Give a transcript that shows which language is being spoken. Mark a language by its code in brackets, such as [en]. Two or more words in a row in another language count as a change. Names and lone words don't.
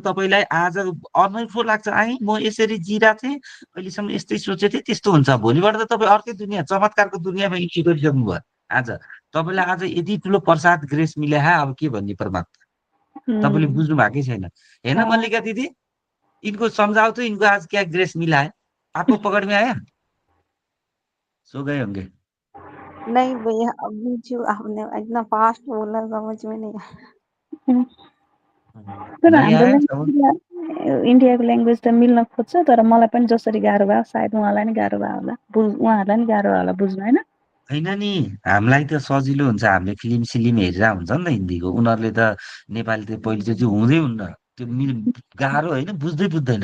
[ne] त तपाईँलाई आज अनौठो लाग्छ, म यसरी जिरहेको थिएँ, अहिलेसम्म यस्तै सोचेको थिएँ, त्यस्तो हुन्छ। भोलिबाट त तपाईँ अर्कै दुनियाँ, चमत्कारको दुनियाँमा इन्ट्री गरिसक्नु भयो आज। तपाईँलाई आज यति ठुलो प्रसाद ग्रेस मिले अब के भन्ने परमात्मा, तपाईँले उम्, बुझ्नु भएकै छैन। हेन अँ, मल्लिका दिदी, [hi] इनको समझाओ तो, इनको आज क्या ग्रेस मिला है, आपको पकड़ में आया? सो गए होंगे। नहीं भैया, अभी जो आपने इतना फास्ट बोला समझ में नहीं आया। [ne] उम्। तर [hi] नहीं [ne] हाम्रो [hi] आया समझ। [ne] ल्याङ्ग्वेज इन्डियाको ल्याङ्ग्वेज त मिल्न खोज्छ तर मलाई पनि जसरी गाह्रो भयो सायद उहाँलाई नि गाह्रो भयो होला उहाँहरूलाई नि गाह्रो भयो होला बुझ्नु होइन होइन नि, हामीलाई त सजिलो हुन्छ, हामीले फिल्म सिलिम हेरेर हुन्छ नि त हिन्दीको, उनीहरूले त नेपाली त पहिलोचोटि हुँदै हुन्न, त्यो गाह्रो होइन, बुझ्दै बुझ्दैन।